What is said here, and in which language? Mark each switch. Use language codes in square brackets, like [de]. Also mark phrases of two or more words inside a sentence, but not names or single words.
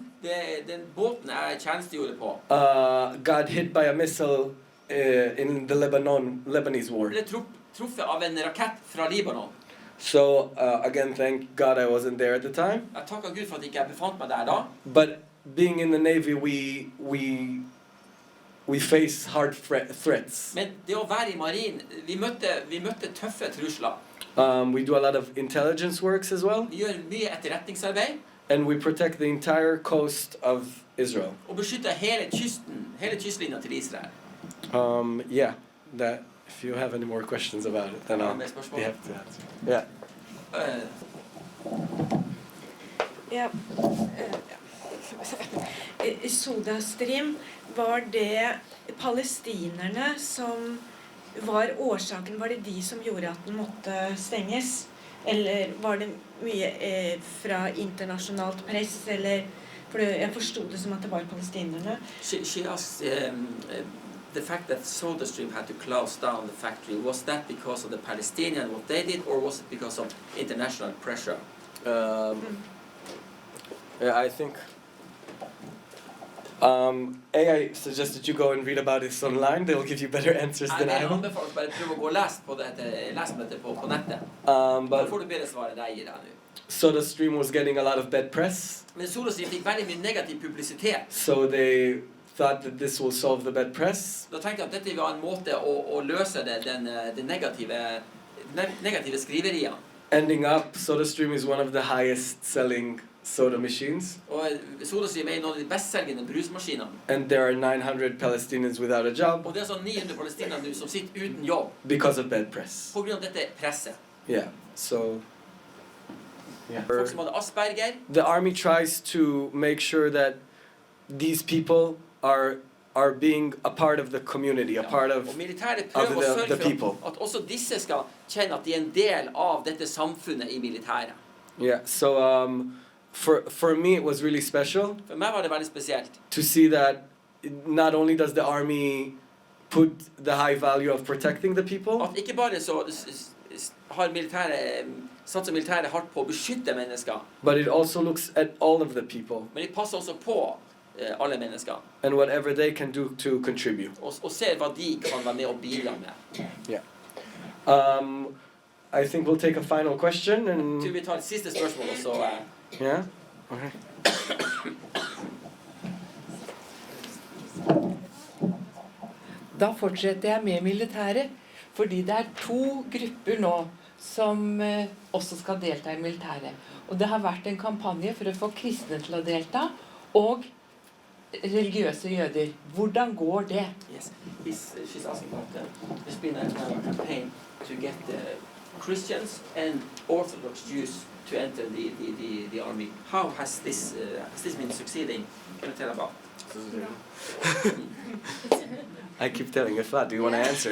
[no] den båten jeg tjenestegjorde på, [en] got hit by a missile in the Lebanese war. [no] ble truffet av en rakett fra Libanon. [en] So again, thank God I wasn't there at the time. [no] Jeg takker Gud for at jeg ikke befant meg der da. [en] But being in the Navy, we face hard threats. [no] Men det å være i marinen, vi møtte tøffe trusler. [en] We do a lot of intelligence works as well, [no] Vi gjør mye etterretningsarbeid, [en] and we protect the entire coast of Israel. [no] og beskytter hele kystlinjen til Israel. [en] Yeah, that. If you have any more questions about it, then I'll [no] Med spørsmål? [en] be happy to answer. Yeah. [no] Ja. SodaStream, var det palestinerne som var årsaken? Var det de som gjorde at den måtte stenges? Eller var det mye fra internasjonalt press? Eller, for jeg forstod det som at det var palestinerne. [en] She asked the fact that SodaStream had to close down the factory, was that because of the Palestinians, what they did, or was it because of international pressure? Yeah, I think. I suggest that you go and read about this online. They'll give you better answers than I [no] Jeg [en] will. [no] anbefaler bare prøve å gå og lese på dette på nettet. Da [en] But [no] får du bedre svar enn jeg gir deg nå. [en] SodaStream was getting a lot of bad press, [no] Men SodaStream fikk veldig mye negativ publisitet. [en] so they thought that this will solve the bad press. [no] Da tenkte jeg at dette var en måte å løse det negative skriveriene. [en] Ending up, SodaStream is one of the highest selling soda machines. [no] Og SodaStream er noen av de bestselgende brusmaskinene. [en] And there are 900 Palestinians without a job [no] Og det er sånn 900 palestinere nå som sitter uten jobb [en] because of bed press. [no] på grunn av dette presset. [en] Yeah, so... Yeah. [no] Folk som hadde Asperger. [en] The army tries to make sure that these people are being a part of the community, a part of [no] Og militæret prøver å sørge [en] the [no] for [en] people. [no] at også disse skal kjenne at de er en del av dette samfunnet i militæret. [en] Yeah, so for me it was really special [no] For meg var det veldig spesielt. [en] to see that not only does the army put the high value of protecting the people, [no] At ikke bare så har satser militæret hardt på å beskytte mennesker, [en] but it also looks at all of the people [no] men de passer også på alle mennesker. [en] and whatever they can do to contribute. [no] Og ser hva de kan være med og bidra med. [en] I think we'll take a final question and [no] Tror vi tar et siste spørsmål, og så... [en] yeah. Okay. [no] Da fortsetter jeg med militæret, fordi det er 2 grupper nå som også skal delta i militæret. Og det har vært en kampanje for å få kristne til å delta, og religiøse jøder. Hvordan går det? [en] Yes, she's asking about there's been a campaign to get Christians and Orthodox Jews to enter the army. How has this been succeeding? Can you tell about? I keep telling Efrat, do you want to answer?